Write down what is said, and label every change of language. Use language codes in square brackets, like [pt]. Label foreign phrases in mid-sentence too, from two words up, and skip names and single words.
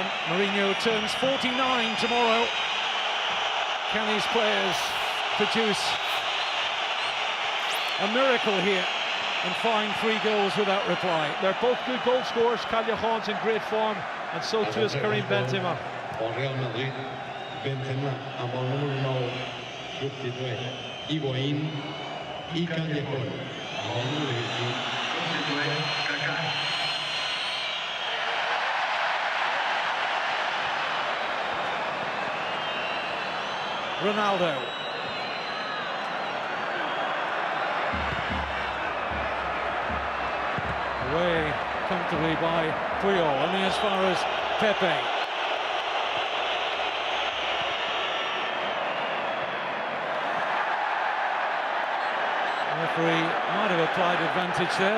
[en] Mourinho turns 49 tomorrow. Can his players produce a miracle here and find 3 goals without reply? They're both good goal scorers. Callejon's in great form, and so too is Karim Benzema. [ca] Real Madrid, Benzema amb el número 9 substitueix Higuaín i Callejon. Amb el número 21 substitueix Kaká. Ronaldo. [en] Away comfortably by Puyol, only as far as Pepe. The referee might have applied advantage there.